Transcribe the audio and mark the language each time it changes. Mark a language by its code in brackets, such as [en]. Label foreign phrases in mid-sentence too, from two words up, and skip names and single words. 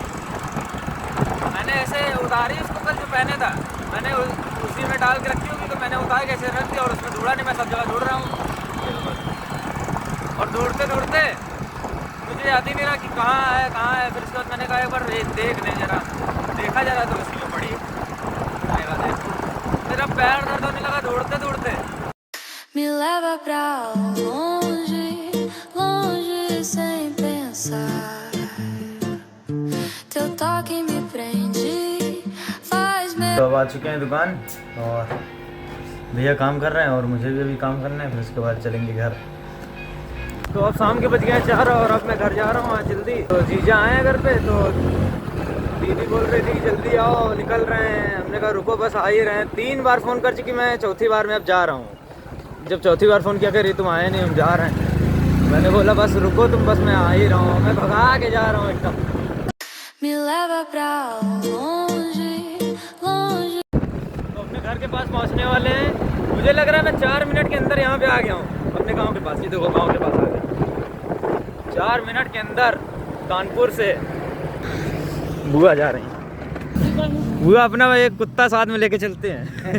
[hi] मैंने ऐसे उतारी उसको, कल जो पहने था मैंने उसी में डाल के रखी होगी तो मैंने उतार के ऐसे रख दिया और उसमें ढूंढा नहीं। मैं सब जगह ढूंढ रहा हूँ और ढूंढते ढूंढते मुझे याद ही नहीं रहा कि कहाँ है। फिर उसके बाद मैंने कहा एक बार देख लें जरा, देखा जा रहा तो उसी में पड़ी। मेरा पैर दर्द होने लगा दौड़ते दौड़ते। [pt] Me leva pra longe, longe sem pensar. Teu toque me prende, faz me. [hi] तो अब आ चुके हैं दुकान और भैया काम कर रहे हैं और मुझे भी अभी काम करना है, फिर उसके बाद चलेंगे घर। तो अब शाम के बज गए 4 और अब मैं घर जा रहा हूँ आज जल्दी। तो जीजा आए हैं घर पे तो दीदी बोल रही थी कि जल्दी आओ, निकल रहे हैं। हमने कहा रुको बस आ ही रहे हैं। 3 बार फ़ोन कर चुकी मैं, चौथी बार में अब जा रहा हूँ। जब चौथी बार फ़ोन किया कह रही तुम आए नहीं, हम जा रहे हैं। मैंने बोला बस रुको तुम, बस मैं आ ही रहा हूँ। मैं भगा के जा रहा हूँ एकदम। [pt] Me leva pra longe, longe. [hi] तो अपने घर के पास पहुँचने वाले हैं। मुझे लग रहा है मैं 4 मिनट के अंदर यहाँ पे आ गया हूँ अपने गांव के पास। ये देखो गांव के पास आ गया 4 मिनट के अंदर। कानपुर से बुआ जा रही हैं। बुआ अपना एक कुत्ता साथ में लेके चलते हैं।